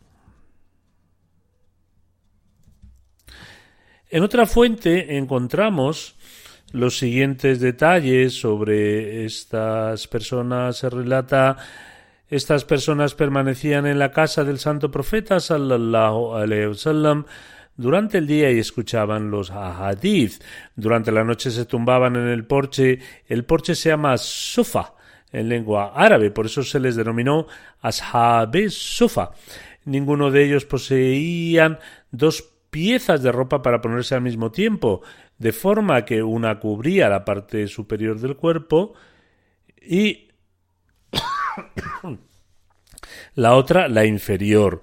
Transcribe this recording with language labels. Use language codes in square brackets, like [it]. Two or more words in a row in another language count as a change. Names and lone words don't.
[es] En otra fuente encontramos los siguientes detalles sobre estas personas. Se relata: estas personas permanecían en la casa del santo profeta [ar] صلى الله عليه وسلم [es] durante el día y escuchaban los ahadith. Durante la noche se tumbaban en el porche. El porche se llama sufa en lengua árabe, por eso se les denominó [ur] اصحابِ صفہ. [es] Ninguno de ellos poseían dos piezas de ropa para ponerse al mismo tiempo, de forma que una cubría la parte superior del cuerpo y la otra la inferior.